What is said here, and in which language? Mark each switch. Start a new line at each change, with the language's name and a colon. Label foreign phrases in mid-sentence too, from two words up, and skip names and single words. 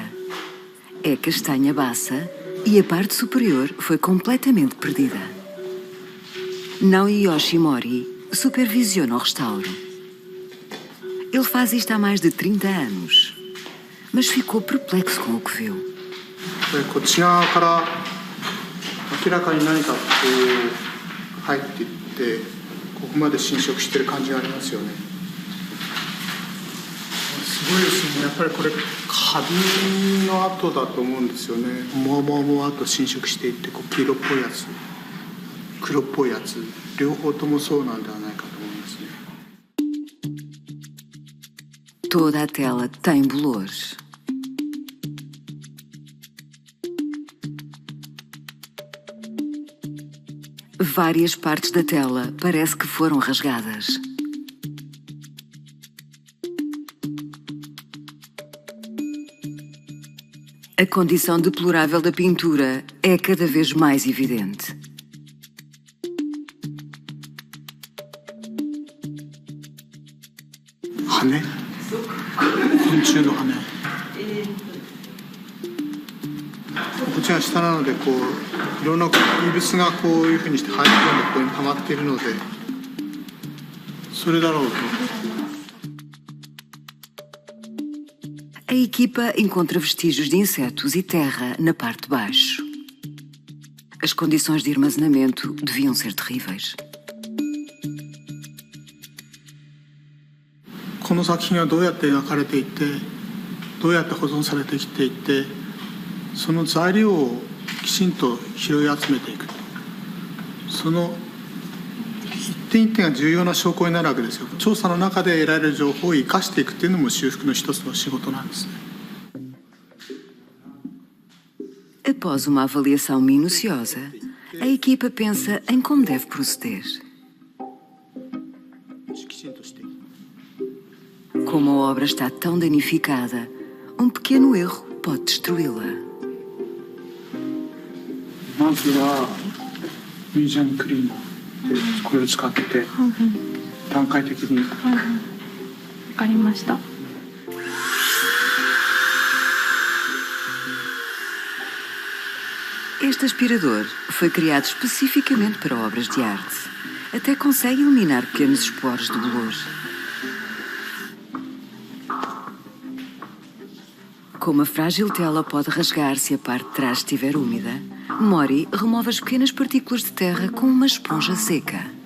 Portuguese: É castanha baça e a parte superior foi completamente perdida. Naoki Yoshimori supervisiona o restauro. Ele faz isto há mais de 30 anos, mas ficou perplexo com o que viu.
Japanese: こっち側から明らかに何かこう入っていってここまで侵食してる感じがありますよね。すごいですね。やっぱりこれカビの跡だと思うんですよね。もわもわもわと侵食していってこう黄色っぽいやつ、黒っぽいやつ、両方ともそうなんではないかと思いますね。
Portuguese: Toda a tela tem bolores. Várias partes da tela parece que foram rasgadas. A condição deplorável da pintura é cada vez mais evidente.
Japanese: Hane? 昆虫の羽。こっちが下なのでこういろんな異物がこういうふうにして入り込んでここに溜まっているのでそれだろうと。
Portuguese: A equipa encontra vestígios de insetos e terra na parte de baixo. As condições de armazenamento deviam ser terríveis.
Japanese: この作品はどうやって描かれていてどうやって保存されてきていてその材料をきちんと拾い集めていくその一点一点が重要な証拠になるわけですよ。調査の中で得られる情報を生かしていくっていうのも修復の一つの仕事なんですね。
Portuguese: Após uma avaliação minuciosa, a equipa pensa em como deve proceder. Como a obra está tão danificada, um pequeno erro pode destruí-la.
Japanese: まずはミュージアムクリーナーでこれを使って段階的に。わかりました。
Portuguese: Este aspirador foi criado especificamente para obras de arte. Até consegue eliminar pequenos esporos de bolor. Como a frágil tela pode rasgar se a parte de trás estiver úmida, Mori remove as pequenas partículas de terra com uma esponja seca.